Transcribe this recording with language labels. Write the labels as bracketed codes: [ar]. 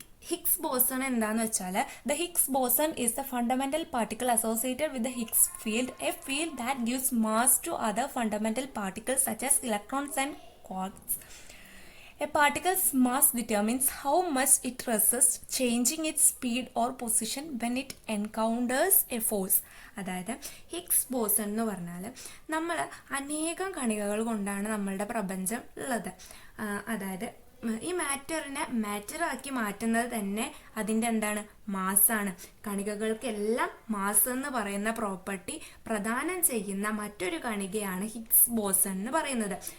[en] Higgs boson [ml] എന്താന്ന് വെച്ചാൽ, [en] The Higgs boson is the fundamental particle associated with the Higgs field, a field that gives mass to other fundamental particles such as electrons and quarks. A particle's mass determines how much it resists changing its speed or position when it encounters a force. [ml] അതായത് Higgs boson എന്ന് പറഞ്ഞാൽ, നമ്മൾ അനേകം കണികകൾ കൊണ്ടാണ് നമ്മളുടെ പ്രപഞ്ചം ഉള്ളത്. അതായത് ഈ മാറ്ററിനെ മാറ്ററാക്കി മാറ്റുന്നത് തന്നെ അതിൻ്റെ എന്താണ്, മാസ്സാണ്. കണികകൾക്കെല്ലാം മാസ് എന്ന് പറയുന്ന പ്രോപ്പർട്ടി പ്രദാനം ചെയ്യുന്ന മറ്റൊരു കണികയാണ് ഹിഗ്സ് ബോസൺ എന്ന് പറയുന്നത്.